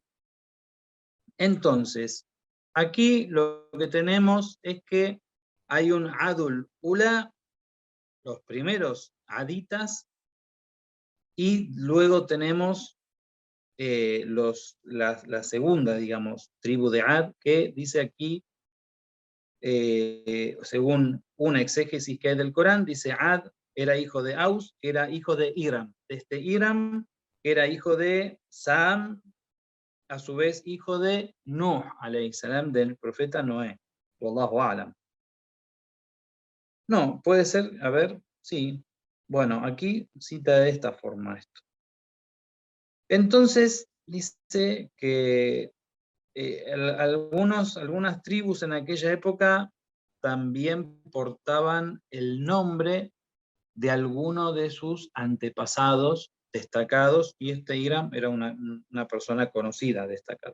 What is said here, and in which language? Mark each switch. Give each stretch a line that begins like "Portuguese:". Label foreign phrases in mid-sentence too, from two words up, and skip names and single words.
Spanish: Entonces, aquí lo que tenemos es que hay un
Arabic: عاد الأولى,
Spanish: los primeros aditas, y luego tenemos la segunda, digamos, tribu de Ad, que dice aquí, según una exégesis que hay del Corán, dice Ad era hijo de Aus, que era hijo de Iram. Este Iram era hijo de Sam, a su vez hijo de Nuh,
Arabic: عليه السلام,
Spanish: del profeta Noé.
Arabic: والله أعلم.
Spanish: No, puede ser, a ver, sí. Bueno, aquí cita de esta forma esto. Entonces, dice que algunas tribus en aquella época también portaban el nombre de alguno de sus antepasados destacados, y este Iram era una persona conocida, destacada.